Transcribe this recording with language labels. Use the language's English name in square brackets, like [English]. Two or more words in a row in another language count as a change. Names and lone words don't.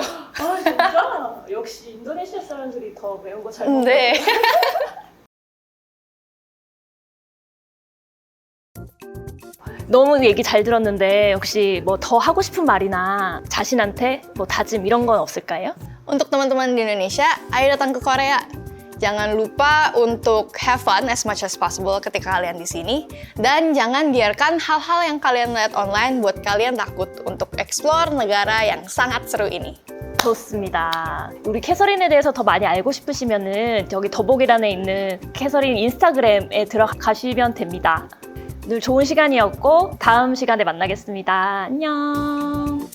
[Korean] 아, 진짜? 역시 인도네시아 사람들이 더 매운 거 잘 먹어요. 네. 너무 얘기 잘 들었는데 혹시 뭐 더 하고 싶은 말이나 자신한테 뭐 다짐 이런 건 없을까요? [Indonesian] Untuk teman-teman di Indonesia, ayo datang ke Korea. Jangan lupa untuk [English] have fun as much as possible [Indonesian] ketika kalian di sini. Dan jangan biarkan hal-hal yang kalian lihat online buat kalian takut untuk explore negara yang sangat seru ini. [Korean] 좋습니다. 우리 캐서린에 대해서 더 많이 알고 싶으시면은 저기 더보기란에 있는 캐서린 인스타그램에 들어가시면 됩니다. 늘 좋은 시간이었고 다음 시간에 만나겠습니다. 안녕.